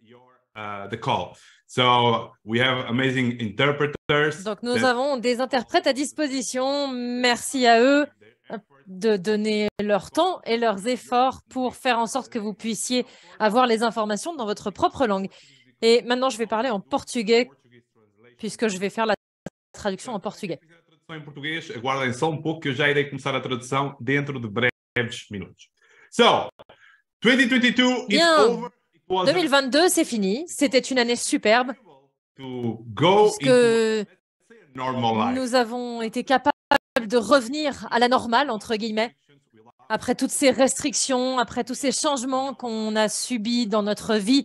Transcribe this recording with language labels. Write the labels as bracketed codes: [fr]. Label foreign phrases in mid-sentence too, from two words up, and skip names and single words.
[fr] Donc, nous avons des interprètes à disposition. Merci à eux de donner leur temps et leurs efforts pour faire en sorte que vous puissiez avoir les informations dans votre propre langue. Et maintenant, je vais parler en portugais puisque je vais faire la traduction en portugais. [pt] Aguardem só pouco que eu já irei começar a tradução dentro de breves minutos. [en] So, 2022 is over. 2022, [fr] c'est fini. C'était une année superbe. Puisque nous avons été capables de revenir à la normale, entre guillemets, après toutes ces restrictions, après tous ces changements qu'on a subis dans notre vie.